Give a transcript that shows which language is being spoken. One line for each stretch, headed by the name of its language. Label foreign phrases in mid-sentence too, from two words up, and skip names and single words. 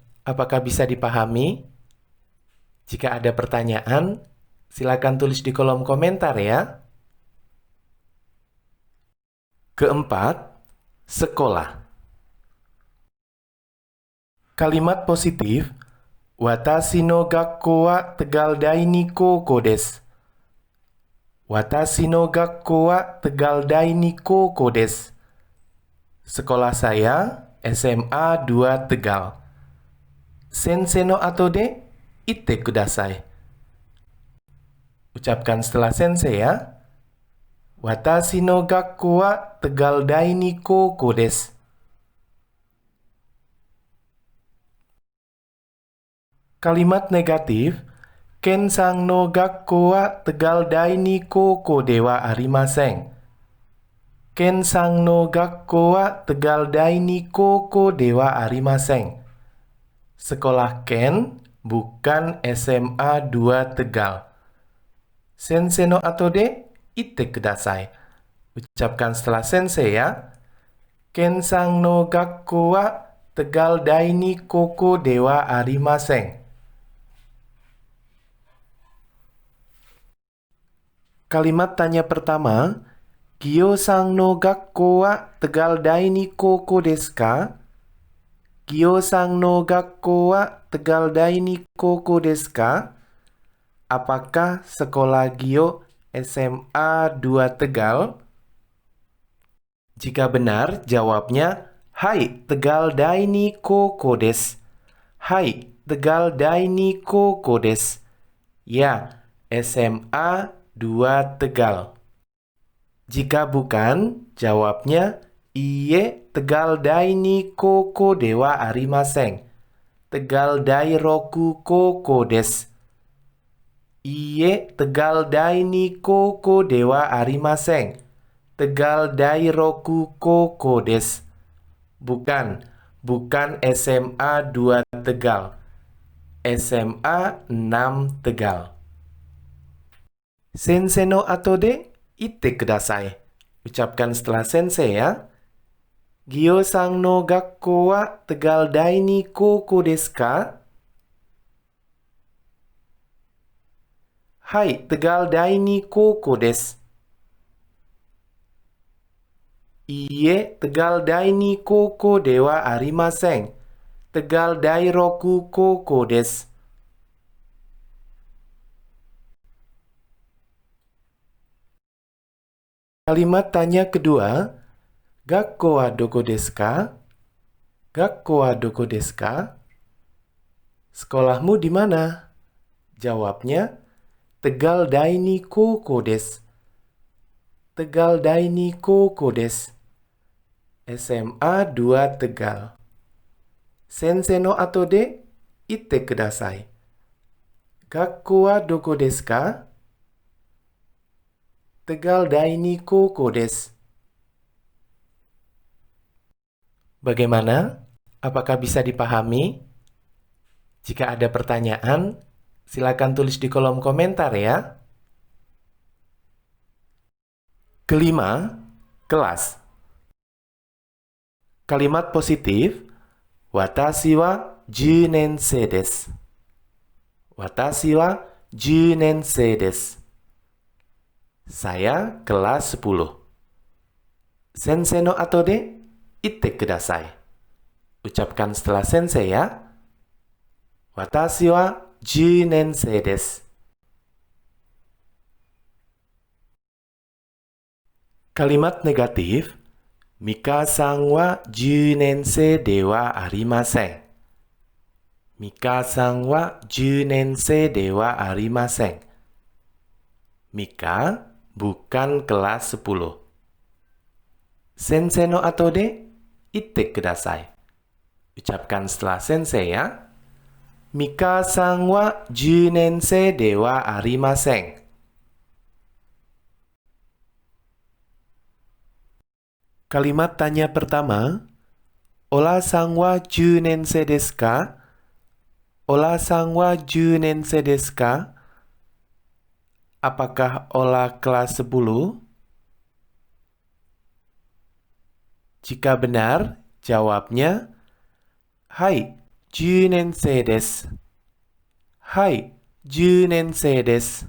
Indonesian: Apakah bisa dipahami? Jika ada pertanyaan, silakan tulis di kolom komentar ya. Keempat, sekolah. Kalimat positif,
Japanese: 私の学校はTegal第二高校です. 私の学校はTegal第二高校です.
Indonesian: Sekolah saya SMA 2 Tegal.
Japanese: 先生の後で言ってください.
Indonesian: Ucapkan setelah sensei ya.
Japanese: 私の学校はTegal第二高校です.
Indonesian: Kalimat negatif,
Japanese: Kenさんの学校はTegal第二高校ではありません. Kenさんの学校はTegal第二高校ではありません.
Indonesian: Sekolah Ken bukan SMA 2 Tegal.
Japanese: 先生の後で言ってください.
Indonesian: Ucapkan setelah sensei ya.
Japanese: Kenさんの学校はTegal第二高校ではありません.
Indonesian: Kalimat tanya pertama,
Japanese: Gyoさんの学校はTegal第二高校ですか? Gyoさんの学校はTegal第二高校ですか?
Indonesian: Apakah sekolah Gyo SMA 2 Tegal? Jika benar, jawabnya
Japanese: はい、Tegal第二高校です. はい、Tegal第二高校です.
Indonesian: Ya, SMA 2 Tegal. Jika bukan, jawabnya
Japanese: いいえ、Tegal第二高校ではありません. Tegal第六高校です. いいえ, Tegal第二高校ではありません. Tegal第六高校です.
Indonesian: Bukan SMA 2 Tegal. SMA 6 Tegal.
Japanese: 先生の後で言ってください.
Indonesian: Ucapkan setelah sensei ya.
Japanese: Gyoさんの学校はTegal第二高校ですか? はい、Tegal第二高校です. いいえ, Tegal第二高校ではありません. Tegal第六高校です.
Indonesian: Kalimat tanya kedua,
Japanese: 学校はどこですか? 学校はどこですか?
Indonesian: Sekolahmu di mana? Jawabnya,
Japanese: Tegal第二高校です. Tegal第二高校です.
Indonesian: SMA 2 Tegal.
Japanese: 先生の後で言ってください. 学校はどこですか? Tegal第二高校です.
Indonesian: Bagaimana? Apakah bisa dipahami? Jika ada pertanyaan, silakan tulis di kolom komentar ya. Kelima, kelas. Kalimat positif,
Japanese: 私は10年生です. 私は10年生です.
Indonesian: Saya kelas 10.
Japanese: 先生の後で言ってください.
Indonesian: Ucapkan setelah sensei ya.
Japanese: 私は10年生です.
Indonesian: Kalimat negatif,
Japanese: Mikaさんは10年生ではありません. Mikaさんは10年生ではありません.
Indonesian: Mika bukan kelas 10.
Japanese: 先生の後で言ってください.
Indonesian: Ucapkan setelah sensei ya.
Japanese: Mikaさんは10年生ではありません.
Indonesian: Kalimat tanya pertama,
Japanese: Olaさんは10年生ですか? Olaさんは10年生ですか?
Indonesian: Apakah Ola kelas 10? Jika benar, jawabnya
Japanese: はい、10年生です. はい、10年生です.